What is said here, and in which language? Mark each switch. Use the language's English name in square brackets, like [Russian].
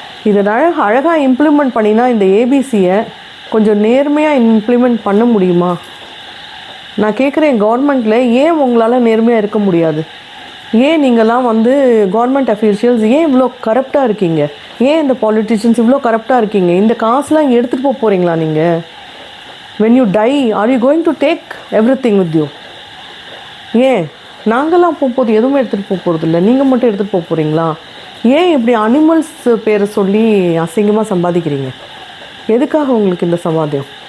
[Tamil] இதை அழகாக இம்ப்ளிமெண்ட் பண்ணினா இந்த ஏபிசியை கொஞ்சம் நேர்மையாக இம்ப்ளிமெண்ட் பண்ண முடியுமா? நான் கேட்குறேன், கவர்மெண்ட்டில் ஏன் உங்களால் நேர்மையாக இருக்க முடியாது? ஏன் நீங்கள்லாம் வந்து கவர்மெண்ட் அஃபீஷியல்ஸ் ஏன் இவ்வளோ கரப்டாக இருக்கீங்க? ஏன் இந்த பாலிட்டிஷியன்ஸ் இவ்வளோ கரப்டாக இருக்கீங்க? இந்த காசுலாம் இங்கே எடுத்துகிட்டு போகிறீங்களா நீங்கள்? [English] when you die are you going to take everything with you? [Tamil] ஏன் நாங்கள்லாம் போகும்போது எதுவுமே எடுத்துகிட்டு போகிறது இல்லை, நீங்கள் மட்டும் எடுத்துகிட்டு போகிறீங்களா? ஏன் இப்படி அனிமல்ஸ் பேரை சொல்லி அசிங்கமாக சம்பாதிக்கிறீங்க? எதுக்காக உங்களுக்கு இந்த சம்பாத்தியம்?